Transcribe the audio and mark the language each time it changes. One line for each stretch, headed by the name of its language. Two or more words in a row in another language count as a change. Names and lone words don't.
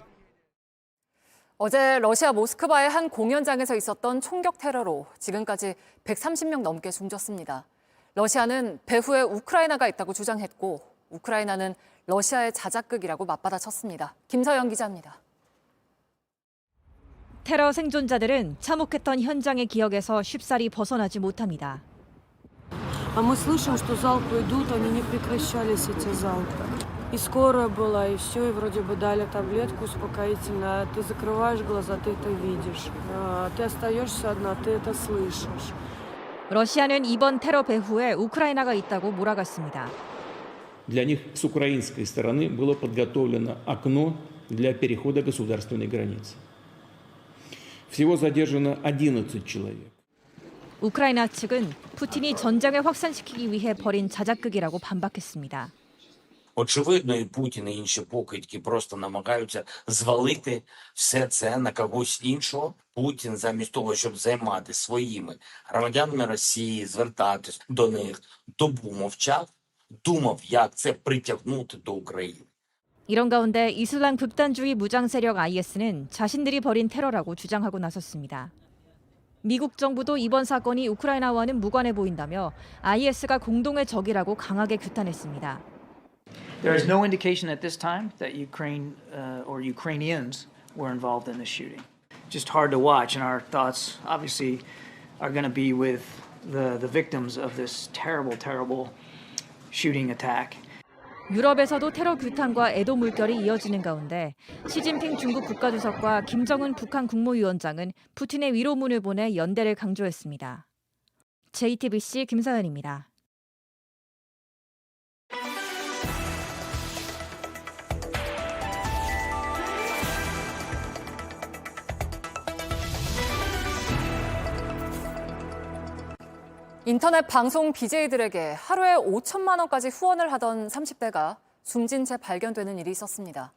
Korean: 어제 러시아 모스크바의 한 공연장에서 있었던 총격 테러로 지금까지 130명 넘게 숨졌습니다. 러시아는 배후에 우크라이나가 있다고 주장했고 우크라이나는 러시아의 자작극이라고 맞받아쳤습니다. 김서영 기자입니다. 테러 생존자들은 참혹했던 현장의 기억에서 쉽사리 벗어나지 못합니다.
Russian: Мы слышим, что залпы идут, они не прекращались, эти залпы. И скорая была, и все, и вроде бы дали таблетку успокоительную. Ты закрываешь глаза, ты это видишь. Ты остаешься одна, ты это слышишь.
Korean: 러시아는 이번 테러 배후에 우크라이나가 있다고 몰아갔습니다.
Russian: Для них с украинской стороны было подготовлено окно для перехода государственной границы. Всего задержано 11 человек.
Korean: 우크라이나 측은 푸틴이 전쟁을 확산시키기 위해 벌인 자작극이라고 반박했습니다.
Ukrainian: Очевидно, і Путін, і інші покидьки просто намагаються звалити все це на когось іншого. Путін замість того, щоб займатися своїми громадянами Росії, звертатись до них, добу мовчав, думав, як це притягнути до України.
Korean: 이런 가운데 이슬람 극단주의 무장 세력 IS는 자신들이 벌인 테러라고 주장하고 나섰습니다. 미국 정부도 이번 사건이 우크라이나와는 무관해 보인다며 IS가 공동의 적이라고 강하게 규탄했습니다.
English: There is no indication at this time that Ukraine or Ukrainians were involved in this shooting. Just hard to watch, and our thoughts obviously are going to be with the victims of this terrible, terrible shooting attack.
Korean: 유럽에서도 테러 규탄과 애도 물결이 이어지는 가운데 시진핑 중국 국가주석과 김정은 북한 국무위원장은 푸틴의 위로문을 보내 연대를 강조했습니다. JTBC 김서연입니다. 인터넷 방송 BJ들에게 하루에 5천만 원까지 후원을 하던 30대가 숨진 채 발견되는 일이 있었습니다.